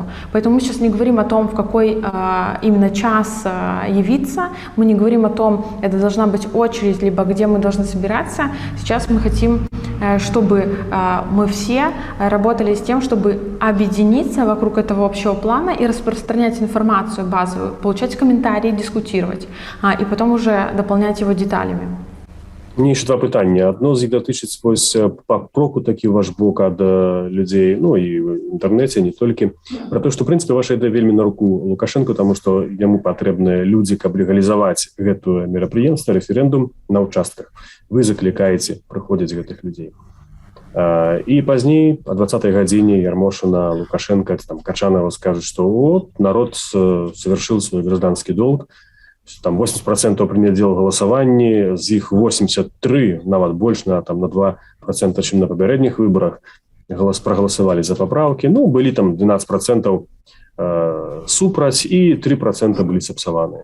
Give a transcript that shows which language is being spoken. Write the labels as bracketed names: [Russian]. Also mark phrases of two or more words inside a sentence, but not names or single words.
[Russian] Поэтому мы сейчас не говорим о том, в какой именно час явиться, мы не говорим о том, это должна быть очередь, либо где мы должны собираться. Сейчас мы хотим, чтобы мы все работали с тем, чтобы объединиться вокруг этого общего плана и распространять информацию базовую, получать комментарии, дискутировать, и потом уже дополнять его деталями. Мне еще два пытання. [Belarusian] Одно з іх датычыць вось папроку такі ваш бок ад людзей, ну і в інтэрнэце, не толькі, пра то, што, в прынцыпе, ваша ідэя вельмі на руку Лукашенко, таму што яму патрэбныя людзі, каб легалізаваць гэтае мерапрыемства, рэферэндум на участках. Вы заклікаеце прыходзіць гэтых людзей. І пазней о 20-й гадзіне [Russian] Ярмошина, Лукашенко, там, Качанова скажут, что вот народ совершил свой гражданский долг, там 80% приняли дело голосования, из их 83, нават больше, на 2%, чем на попередних выборах, проголосовали за поправки. Ну, были там 12% супраць и 3% были сапсаванные.